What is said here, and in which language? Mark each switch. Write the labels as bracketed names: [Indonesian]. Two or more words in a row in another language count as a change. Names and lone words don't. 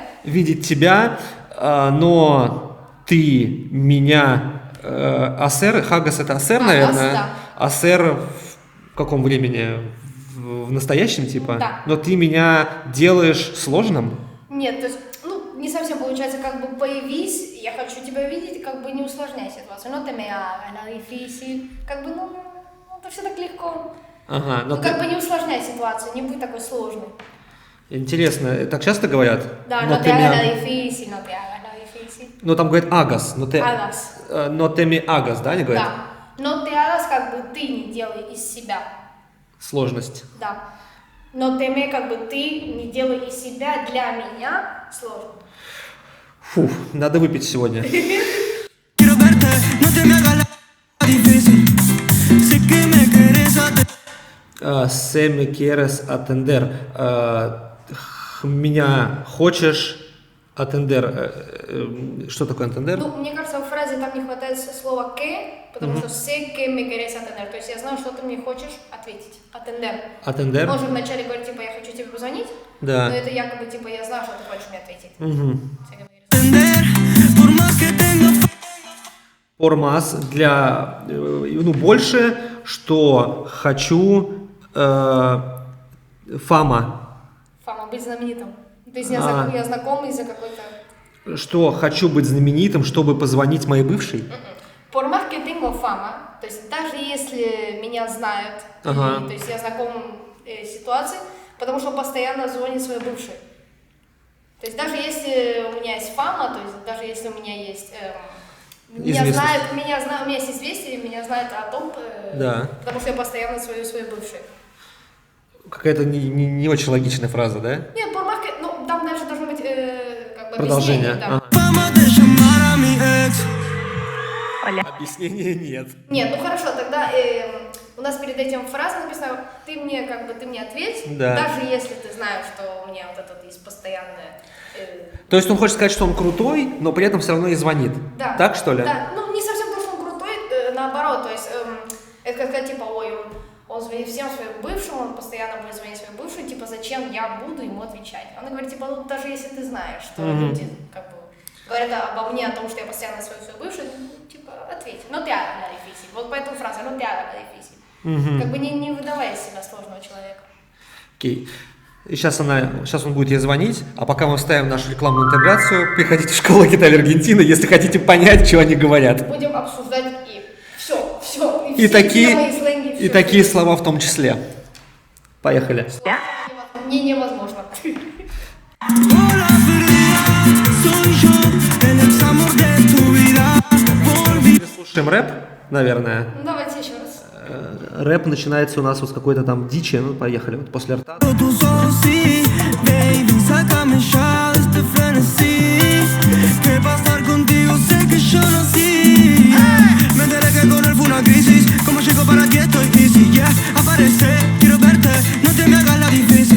[Russian] Видеть тебя, но ты меня, [Spanish] hacer, hagas [Russian] это асер, Хагас, наверное? да. Асер в каком времени? В настоящем типа? Да. Но ты меня делаешь сложным? Нет, то есть, не совсем получается, как бы появись, я хочу тебя видеть, как бы не усложняй ситуацию. [Spanish] No te me hagas la difícil. [Russian] Как бы, это все так легко. Ага, но Как бы не усложняй ситуацию, не будь такой сложный. Интересно, так часто говорят? Да, Но [Spanish] no te hagas la difícil, no te hagas la difícil. [Russian] Ну там говорят агас, но ты... Hagas. Но ты [Spanish] me hagas, [Russian] да, они говорят? Да. [Spanish] No te hagas, [Russian] как бы ты не делай из себя. Сложность. Да. Но [Spanish] te me, [Russian] как бы ты не делай из себя для меня сложно. Фу, надо выпить сегодня. [Spanish] Quiero verte, no te me hagas la difícil. Sé que me quieres hacer. Se me quieres atender. [Russian] Меня хочешь atender. Что такое atender? Мне кажется, в фразе там не хватает слова que, потому что [Spanish] sé que me quieres atender. [Russian] То есть я знаю, что ты мне хочешь ответить. Atender. Atender? Можно вначале говорить, типа, я хочу тебе позвонить, Да. но это якобы, типа, я знаю, что ты хочешь мне ответить. [Spanish] Atender, por más que tenga [Russian] Ормас для, больше, что хочу фама. Фама, быть знаменитым. То есть я знакомый из-за какой-то... Что хочу быть знаменитым, чтобы позвонить моей бывшей. [Spanish] Por más que tengo fama, [Russian] то есть даже если меня знают, Ага. то есть я знаком ситуации, потому что постоянно звонит своей бывшей. То есть даже если у меня есть фама, то есть даже если у меня есть... меня Известность. знают, у меня есть известие, меня знают о том, Да. потому что я постоянно звоню своей бывшей. Какая-то не очень логичная фраза, да? Нет, por más que... там дальше должно быть как бы Продолжение. объяснение. Да. [Spanish] fama de llamar a mi ex. [Russian] Объяснения нет. Нет, хорошо, тогда у нас перед этим фраза написана, ты мне ответь, Да. даже если ты знаешь, что у меня вот это вот есть постоянное... То есть он хочет сказать, что он крутой, но при этом все равно и звонит. Да. Так что ли? Да, не совсем то, что он крутой, наоборот, то есть это как типа, он звонит всем своим бывшим, он постоянно будет звонить своим бывшим, типа, зачем я буду ему отвечать? Он говорит, типа, даже если ты знаешь, что люди, как бы, говорят обо мне, о том, что я постоянно звоню свою бывшую, типа, ответь, [Spanish] no te hagas la difícil, [Russian] вот поэтому фраза, [Spanish] no te hagas la difícil, [Russian] как бы не выдавая из себя сложного человека. Окей. И сейчас он будет ей звонить, а пока мы вставим нашу рекламную интеграцию, приходите в школу гитары Аргентины, если хотите понять, что они говорят. Будем обсуждать и все, И все такие, темы, и сленги, и такие слова в том числе. Поехали. мне невозможно. [Spanish] Hola perdida, soy yo, el ex amor de tu vida. Volví. [Russian] Слушаем рэп, наверное. Давайте еще раз. Рэп начинается у нас вот с какой-то там дичи. Ну, поехали. Вот после рта. [Spanish] Tus ojos, sí, baby, sácame ya de este frenesí. Que pasar contigo sé que yo nací. Me enteré que con él fue una crisis. Como llego para ti estoy [English] easy, yeah. [Spanish] Aparece, quiero verte, no te me hagas la difícil.